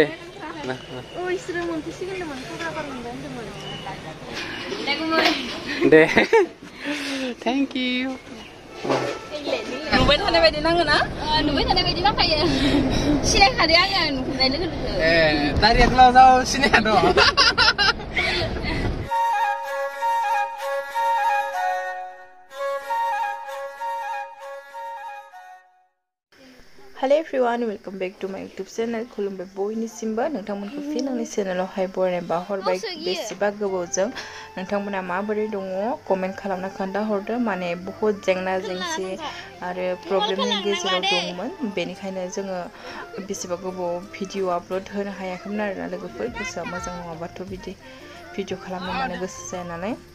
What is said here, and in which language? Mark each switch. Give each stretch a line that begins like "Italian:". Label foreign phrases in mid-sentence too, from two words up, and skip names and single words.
Bodo: इसोरो मोनफैसिगोनमोन क'क्राझार मोनबाय होनदोंमोन
English: दे thank you
Bodo: नुबाय थानाय बायदि नाङो ना नुबाय थानाय बायदि नांखायो सिनायखादो आङो नुनाय लोगो लोगो दारिया गोलाव सिनायखादो
English: Hello everyone, welcome back to my YouTube channel.
Bodo: खुलुमबाय बयनिसिमबो नोंथांमोनखौ फिन आंनि चेनेलावहाय बरायनाय बाहरबाय बेसेबा गोबावजों नोंथांमोना माबोरै दङ कमेन्ट खालामना खोन्थाहरदो माने बहुत जेंना जेंसि आरो प्रब्लेमनि गेजेराव दंमोन बेनिखायनो जोङो बेसेबा गोबाव
English: video upload
Bodo: होनो हायाखैमोन आरोना लोगोफोर गोसोआ मोजां नङाबाथ' बिदि भिडिअ खालामनो माने गोसो जाया नालाय